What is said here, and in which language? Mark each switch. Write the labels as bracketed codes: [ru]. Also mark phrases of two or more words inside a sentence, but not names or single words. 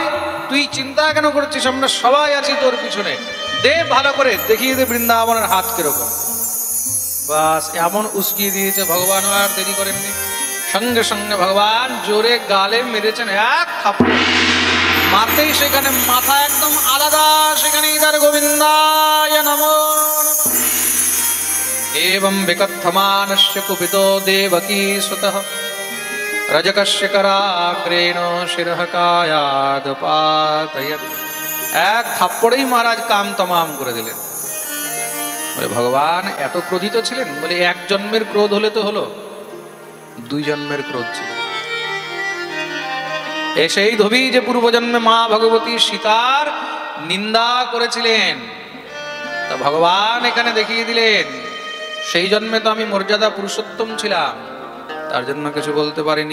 [bn] আরে তুই চিন্তা কেন করছিস, আমরা সবাই আছি তোর পিছনে, দে ভালো করে দেখিয়ে দে বৃন্দাবনের হাত কিরকম। বাস এমন উস্কিয়ে দিয়েছে, ভগবান আর দেরি করেননি, সঙ্গে সঙ্গে ভগবান জোরে গালে মেরেছেন এক থাপ্পড়। মারতেই সেখানে মাথা একদম আলাদা, সেখানে ইদার [sa] গোবিন্দায় নমো নমঃ। एवं विकथमानस्य कुपितो देवकी सुतः रजकस्य कराग्रेण शिरः कायाद पातयत्। [bn] এক থাপ্পড়েই মহারাজ কাম তমাম করে দিলেন। বলে ভগবান এত ক্রোধিত ছিলেন? বলে এক জন্মের ক্রোধ হলে তো হলো, 2 জন্মের ক্রোধ ছিল। সেই ধোবি যে পূর্বজন্মে মা ভগবতী সীতার নিন্দা করেছিলেন, তা ভগবান এখানে দেখিয়ে দিলেন সেই জন্মে তো আমি মর্যাদা পুরুষোত্তম ছিলাম, তার জন্য কিছু বলতে পারিনি।